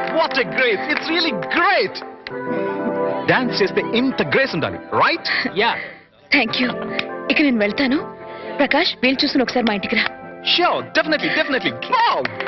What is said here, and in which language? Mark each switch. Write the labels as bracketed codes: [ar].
[en] What a grace, it's really great. [te] Dance చేస్తే ఇంత grace ఉండాలి, రైట్? యా. [en] Thank you. [te] ఇక నేను వెళ్తాను. ప్రకాష్, వీలు చూసుకుని ఒకసారి మా ఇంటికి రా. [en] Sure, definitely, definitely. Wow.